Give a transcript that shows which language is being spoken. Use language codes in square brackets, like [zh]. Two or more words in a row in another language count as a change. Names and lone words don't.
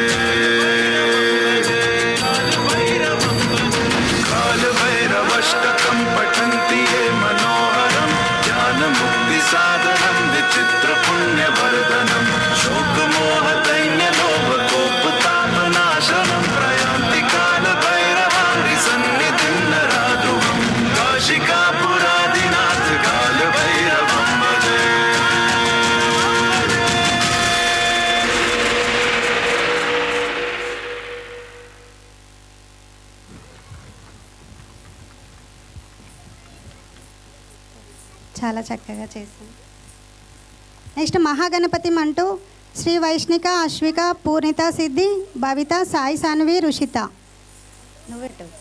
[sa] कालभैरवष्टकं पठन्ति ये मनोहरं ज्ञानमुक्तिसाधनं विचित्रपुण्यवर्धनं शोकमोहदैन्यलोभकोपतापनाशनं प्रयान्ति कालभैरवाङ्घ्रिसन्निधिं नराध्रुवं काशिकापुरादिनाथ कालभैरवं भजे [te] చాలా చక్కగా చేశాను. నెక్స్ట్ మహాగణపతి అంటూ శ్రీ వైష్ణిక అశ్విక పూర్ణిత సిద్ధి భవిత సాయి సాన్వి రుషిత నువ్వెట్టు